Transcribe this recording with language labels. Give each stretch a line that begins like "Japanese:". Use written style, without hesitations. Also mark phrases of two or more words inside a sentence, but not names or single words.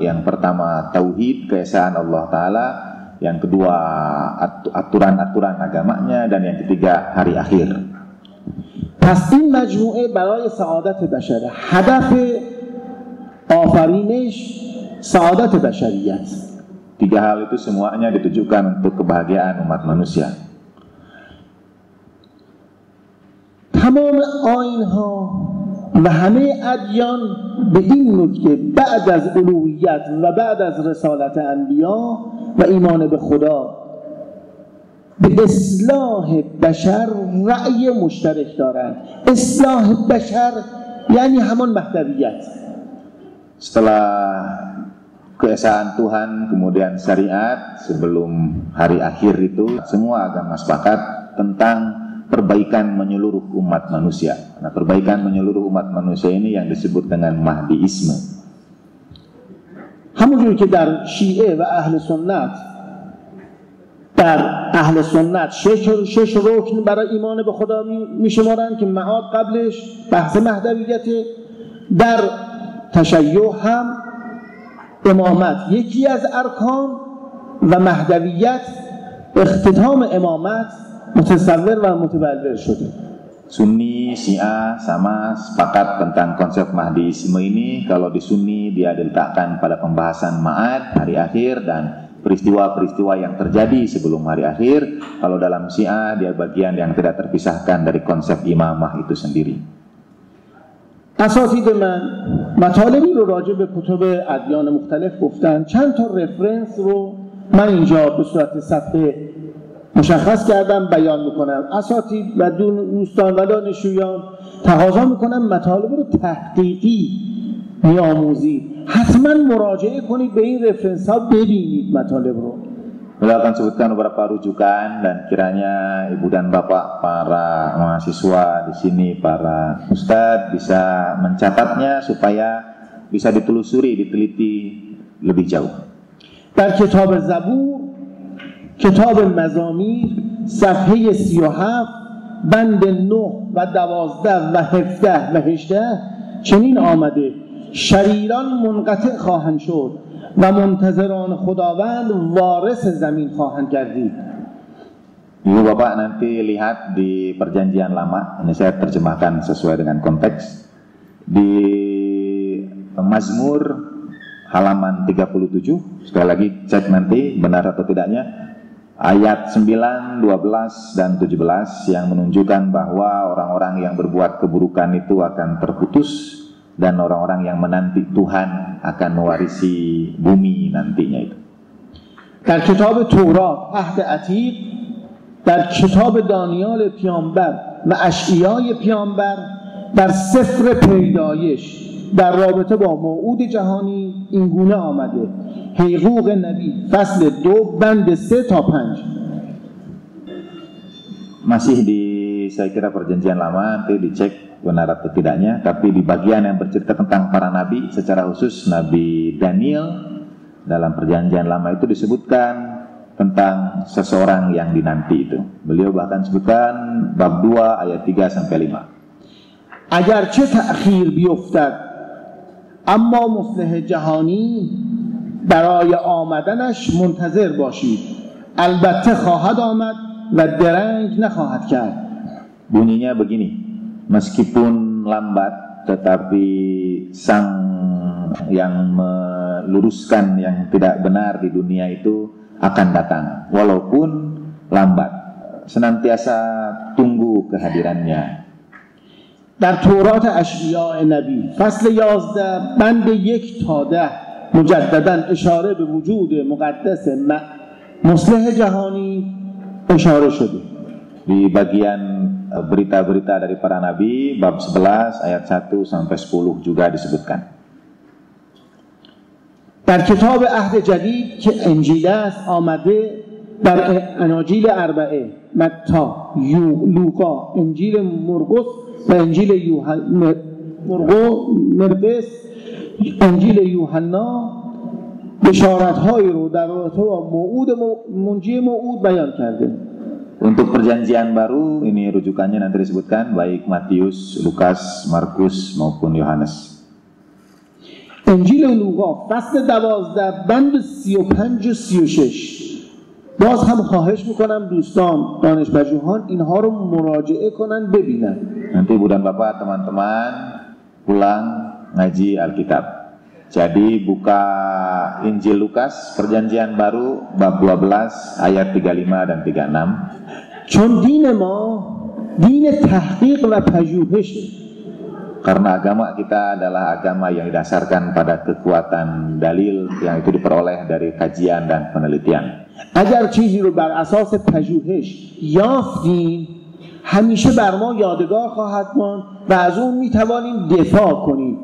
Indonesian: Yang pertama tauhid, keesaan Allah Ta'ala. Yang kedua aturan-aturan agamanya. Dan yang ketiga hari akhir.
Persian: پس این مجموعه برای سعادت بشره. هدف آفرینش سعادت بشریت.
Indonesian: 3 hal itu semuanya ditujukan untuk kebahagiaan umat manusia.
Persian: تمام آیین‌ها و همه ادیان به این نکته بعد از الوهیت و بعد از رسالت انبیا و ایمان به خدا به اصلاح بشر رأی مشترک دارند. اصلاح بشر یعنی همان مهدویت.
Indonesian: Setelah keesaan Tuhan, kemudian syariat, sebelum hari akhir itu, semua agama sepakat tentang perbaikan menyeluruh umat manusia. Nah, perbaikan menyeluruh umat manusia ini yang disebut dengan Mahdiisme.
Persian: همونجور که در شیعه و اهل سنت در اهل سنت شش رکن برای ایمان به خدا میشمارن که معاد قبلش بحث مهدویته، در تشیع هم امامت یکی از ارکان و مهدویت اختتام امامت متصور و متبلور شده.
Indonesian: Sunni, Syiah sama sepakat tentang konsep Mahdiisme ini. Kalau di Sunni dia diletakkan pada pembahasan ma'ad, hari akhir, dan peristiwa-peristiwa yang terjadi sebelum hari akhir. Kalau dalam Syiah dia bagian yang tidak terpisahkan dari konsep imamah itu sendiri.
Persian: اساتید من مطالبی رو راجع به کتب ادیان مختلف گفتن. چند تا رفرنس رو من اینجا به صورت صفحه مشخص کردم بیان میکنم. اساتید و دوستان و دانشجویان تقاضا میکنم مطالب رو تحقیقی بیاموزید. حتما مراجعه کنید به این رفرنس ها، ببینید مطالب رو.
Indonesian: Beliau akan sebutkan beberapa rujukan dan kiranya ibu dan bapak para mahasiswa di sini, para ustadz bisa mencatatnya supaya bisa ditelusuri, diteliti lebih jauh.
Persian: در کتاب زبور، کتاب مزامیر، صفحه 37 بند 9 و 12 و 17 و 18 چنین آمده: شریران منقطع خواهند شد و منتظران خداوند وارث زمین خواهند گردید.
Indonesian: Ibu bapak nanti lihat di perjanjian lama, ini saya terjemahkan sesuai dengan konteks, di Mazmur halaman 37, sekali lagi cek nanti benar atau tidaknya, ayat 9, 12, dan 17 yang menunjukkan bahwa orang-orang yang berbuat keburukan itu akan terputus dan orang-orang yang menanti Tuhan akan mewarisi bumi nantinya itu.
Persian: در کتاب تورات عهد عتیق، در کتاب دانیال پیامبر و اشعیای پیامبر، در سفر پیدایش در رابطه با موعود جهانی این گونه آمده: حقوق نبی فصل 2 بند 3 تا 5.
Indonesian: Masih di saya kira perjanjian lama, nanti dicek benar atau tidaknya, tapi di bagian yang bercerita tentang para nabi, secara khusus Nabi Daniel, dalam perjanjian lama itu disebutkan tentang seseorang yang dinanti itu. Beliau bahkan sebutkan bab 2 ayat 3 sampai 5.
Persian: اگرچه تأخیر بیفتد اما مصلح جهانی برای آمدنش منتظر باشید، البته خواهد آمد و درنگ نخواهد کرد.
Indonesian: Bunyinya begini: meskipun lambat tetapi sang yang meluruskan yang tidak benar di dunia itu akan datang, walaupun lambat, senantiasa tunggu kehadirannya.
Persian: در تورات اشعیاء نبی فصل 11 بند 1 تا 10 مجددا اشاره به وجود مقدس مصلح جهانی اشاره شده.
Indonesian: Di bagian berita-berita dari para nabi bab 11 ayat 1 sampai 10 juga disebutkan.
Persian: در کتاب عهد جدید که انجیل است آمده در اناجیل اربعه، متی، لوقا، انجیل مرقس و انجیل مرقس، انجیل یوحنا بشارت‌هایی رو در رابطه با موعود منجی موعود بیان کرده.
Indonesian: Untuk perjanjian baru ini rujukannya nanti disebutkan baik Matius, Lukas, Markus maupun Yohanes.
Persian: انجیل لوقا فصل 12 بند 35 و 36. باز هم خواهش میکنم دوستان دانش پژوهان اینها رو مراجعه کنن ببینن.
Indonesian: Nanti Ibu dan Bapak teman-teman pulang ngaji Alkitab. Jadi buka Injil Lukas perjanjian baru bab 12 ayat 35 dan 36.
Persian: چون دین ما دین تحقیق و پژوهشه.
Indonesian: Karena agama kita adalah agama yang didasarkan pada kekuatan dalil yang itu diperoleh dari kajian dan penelitian.
Persian: اگر چیزی رو بر اساس پژوهش یافتیم همیشه بر ما یادگار خواهد ماند و از اون میتوانیم دفاع کنیم.